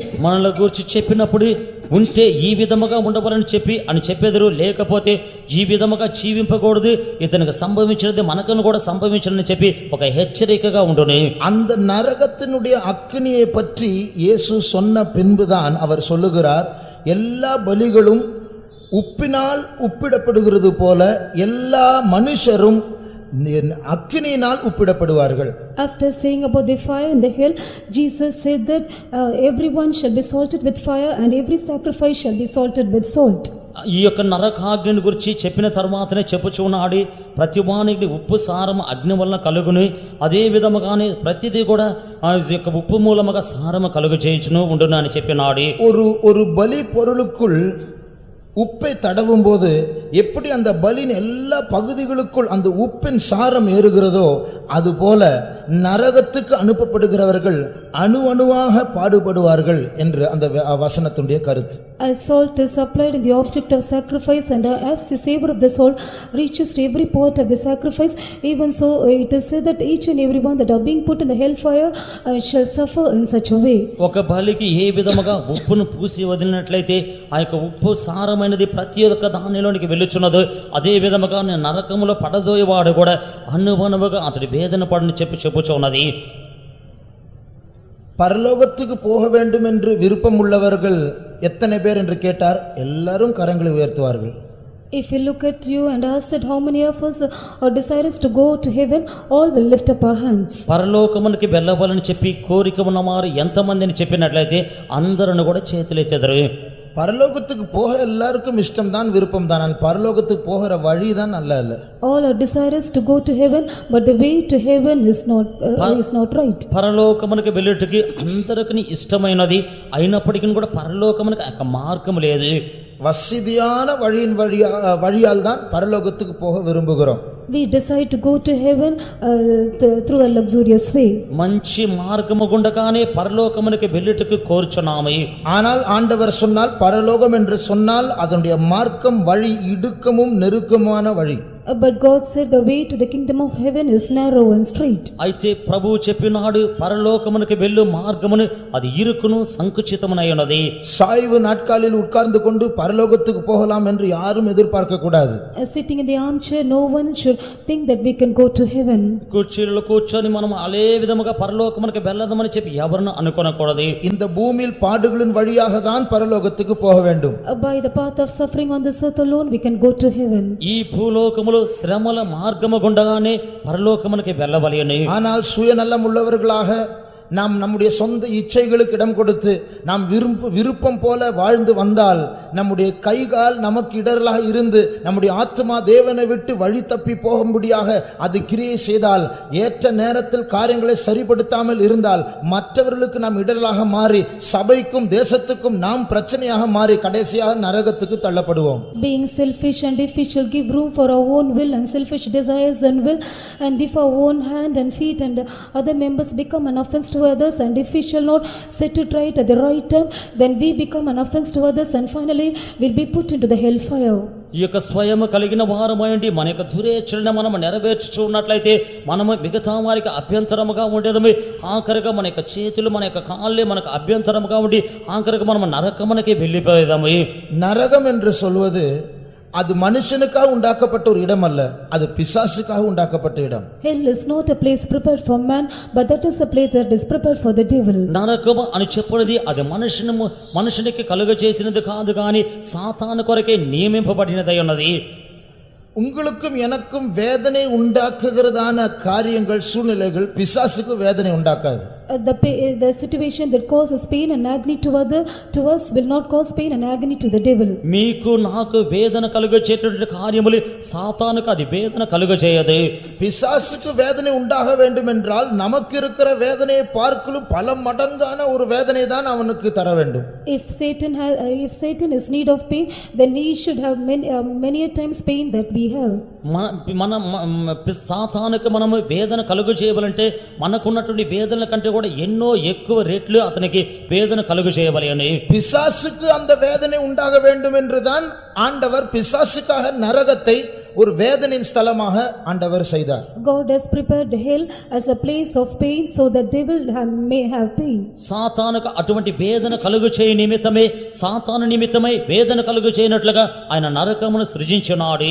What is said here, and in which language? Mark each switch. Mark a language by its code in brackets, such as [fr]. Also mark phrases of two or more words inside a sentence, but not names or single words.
[te] మనల గురించి చెప్పినప్పుడు ఉంటే ఈ విధముగా ఉండవలని చెప్పి అని చెప్పెదరు, లేకపోతే ఈ విధముగా జీవింపకూడదు, ఇతనికి సంభవించినది మనకును కూడా సంభవించాలని చెప్పి ఒక హెచ్చరికగా ఉండును. [ta] அந்த நரகத்தினுடைய அக்கினியை பற்றி இயேசு சொன்ன பின்புதான் அவர் சொல்லுகிறார், எல்லா பலிகளும் உப்பினால் உப்பிடப்படுகிறது போல எல்லா மனுஷரும் அக்கினியினால் உப்பிடப்படுவார்கள். [en] After saying about the fire and the hell, Jesus said that everyone shall be salted with fire and every sacrifice shall be salted with salt. [te] ఈ యొక్క నరకాగ్ని గురించి చెప్పిన తర్వాతనే చెప్పుచున్నాడు, ప్రతి వానికి ఉప్పు సారం అగ్ని వలన కలుగును, అదే విధముగానే ప్రతిదీ కూడా ఆ యొక్క ఉప్పు మూలముగా సారము కలుగు చేయుచును ఉండును అని చెప్పినాడు. [ta] ஒரு பலி பொருளுக்குள் உப்பை தடவும் போது எப்படி அந்த பலியின் எல்லா பகுதிகளுக்குள் அந்த உப்பின் சாரம் ஏறுகிறதோ அதுபோல நரகத்துக்கு அனுப்பப்படுகிறவர்கள் அணுவாக பாடுபடுவார்கள் என்று அந்த வசனத்துடைய கருத்து. [en] As salt is applied in the object of sacrifice, and as the savor of the salt reaches to every part of the sacrifice, even so it is said that each and every one that are being put in the hellfire shall suffer in such a way. [te] ఒక బలికి ఏ విధముగా ఉప్పును పూసి వదిలినట్లయితే ఆ యొక్క ఉప్పు సారమైనది ప్రతి ఒక్క దానిలోనికి వెళ్ళుచున్నదో అదే విధముగా నరకములో పడదోయేవాడు కూడా అణువణువుగా అతడి వేదన పడని చెప్పుచున్నది. [ta] பரலோகத்துக்கு போக வேண்டும் என்று விருப்பம் உள்ளவர்கள் எத்தனை பேர் என்று கேட்டார், எல்லாரும் கரங்களை உயர்த்துவார்கள். [en] If you look at you and ask that how many of us are desirous to go to heaven, all will lift up our hands. [te] పరలోకమునికి వెళ్ళవాలని చెప్పి కోరిక ఉన్నవారు ఎంతమందిని చెప్పినట్లయితే అందరూ కూడా చేతులెత్తెదరు. [ta] பரலோகத்துக்கு போக எல்லாருக்கும் இஷ்டம் தான், விருப்பம் தான். பரலோகத்துக்கு போகிற வழி தான் நல்ல இல்ல. [en] All are desirous to go to heaven, but the way to heaven is not right. [te] పరలోకమునికి వెళ్ళుటకి అందరికీ ఇష్టమైనది అయినప్పటికీ కూడా పరలోకమునికి ఒక మార్గం లేదు. [ta] வசதியான வழியால் தான் பரலோகத்துக்கு போக விரும்புகிறோம். [en] We decide to go to heaven through a luxurious way. [te] మంచి మార్గము గుండగానే పరలోకమునికి వెళ్ళుటకు కోరుచున్నాము. [ta] ஆனால் ஆண்டவர் சொன்னால் பரலோகம் என்று சொன்னால் அதனுடைய மார்க்கம் வழி இடுக்கமும் நெருக்கமான வழி. [en] But God said the way to the kingdom of heaven is narrow and straight. [te] అయితే ప్రభువు చెప్పినాడు పరలోకమునికి వెళ్ళు మార్గమును అది ఇరుకును సంకుచితమునై ఉన్నది. [ta] சாய்வு நாட்காலில் உட்கார்ந்து கொண்டு பரலோகத்துக்கு போகலாம் என்று யாரும் எதிர்பார்க்க கூடாது. [en] Sitting in the armchair, no one should think that we can go to heaven. [te] కుర్చీలో కూర్చొని మనం అదే విధముగా పరలోకమునికి వెళ్ళదమని చెప్పి ఎవరును అనుకోనకూడదు. [ta] இந்த பூமியில் பாடுகளின் வழியாக தான் பரலோகத்துக்கு போக வேண்டும். [en] By the path of suffering on this earth alone we can go to heaven. [te] ఈ భూలోకములో శ్రమల మార్గము గుండగానే పరలోకమునికి వెళ్ళవలెను. [ta] ஆனால் சுயநலம் உள்ளவர்களாக நாம் நம்முடைய சொந்த இச்சைகளுக்கு இடம் கொடுத்து நாம் விருப்பம் போல வாழ்ந்து வந்தால் நம்முடைய கைகால் நமக்கு இடரலாக இருந்து நம்முடைய ஆத்மா தேவனை விட்டு வழி தப்பி போகும்படியாக அது கிரியை செய்தால், ஏற்ற நேரத்தில் காரியங்களை சரிப்படுத்தாமல் இருந்தால் மற்றவர்களுக்கு நாம் இடரலாக மாறி சபைக்கும் தேசத்துக்கும் நாம் பிரச்சனையாக மாறி கடைசியாக நரகத்துக்கு தள்ளப்படுவோம். [en] Being selfish, and if we shall give room for our own will and selfish desires and will, and if our own hand and feet and other members become an offense to others, and if we shall not set it right at the right time, then we become an offense to others and finally will be put into the hellfire. [te] ఈ యొక్క స్వయము కలిగిన వారమైండి మన యొక్క దురేచ్చలను మనం నెరవేర్చుచు ఉన్నట్లయితే మనము మిగతా వారికి అభ్యంతరముగా ఉండేదము. ఆఖరిగా మన యొక్క చేతులు మన యొక్క కాళ్ళే మనకు అభ్యంతరముగా ఉండి ఆఖరిగా మనం నరకమునకి వెళ్ళిపోయేదాము. [ta] நரகம் என்று சொல்வது அது மனுஷனுக்காக உண்டாக்கப்பட்ட ஒரு இடம் அல்ல, அது பிசாசுக்காக உண்டாக்கப்பட்ட இடம். [en] Hell is not a place prepared for man, but that is a place that is prepared for the devil. [te] నరకము అని చెప్పినది అది మనుషునికి కలుగ చేసినది కాదు కానీ సాతాను కొరకే నియమింపబడినదై ఉన్నది. [ta] உங்களுக்கும் எனக்கும் வேதனை உண்டாக்குகிறதான காரியங்கள் சூழ்நிலைகள் பிசாசுக்கு வேதனை உண்டாக்காது. [en] The situation that causes pain and agony to us will not cause pain and agony to the devil. [te] మీకు నాకు వేదన కలుగచేటువంటి కార్యములు సాతానుకు అది వేదన కలుగచేయదు. [ta] பிசாசுக்கு வேதனை உண்டாக வேண்டும் என்றால் நமக்கு இருக்கிற வேதனையை பார்க்கலும் பல மடங்கான ஒரு வேதனை தான் அவனுக்கு தர வேண்டும். [en] If Satan is need of pain, then he should have many a times pain that we have. [te] సాతానుకు మనము వేదన కలుగు చేయవాలంటే మనకున్నటువంటి వేదనల కంటే కూడా ఎన్నో ఎక్కువ రేట్లు అతనికి వేదన కలుగు చేయవాలి అని. [ta] பிசாசுக்கு அந்த வேதனை உண்டாக வேண்டும் என்றுதான் ஆண்டவர் பிசாசுக்காக நரகத்தை ஒரு வேதனையின் ஸ்தலமாக ஆண்டவர் செய்தார். [en] God has prepared hell as a place of pain so that they may have pain. [te] సాతానుకు అటువంటి వేదన కలుగు చేయ నిమిత్తమే సాతాను నిమిత్తమై వేదన కలుగు చేయనట్లుగా ఆయన నరకమును సృజించున్నాడు.